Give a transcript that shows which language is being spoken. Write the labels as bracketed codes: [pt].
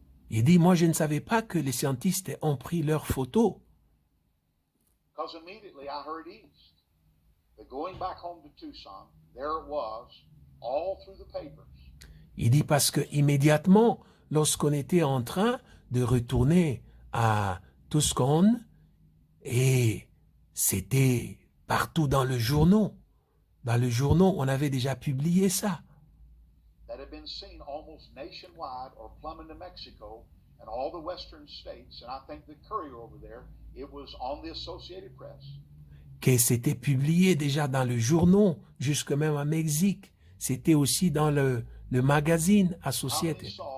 [fr] Il dit, moi je ne savais pas que les scientifiques ont pris leurs photos [en] Because immediately I heard east. But going back home to Tucson, there it was, all through the papers. [fr] Il dit parce que immédiatement, lorsqu'on était en train de retourner à Tucson, et c'était partout dans le journal. Dans le journal, on avait déjà publié ça. [en] That had been seen almost nationwide or plumb into Mexico and all the western states. And I think the Courier over there, it was on the Associated Press. [fr] Que c'était publié déjà dans le journal, jusque même à Mexique. C'était aussi dans le magazine Associated.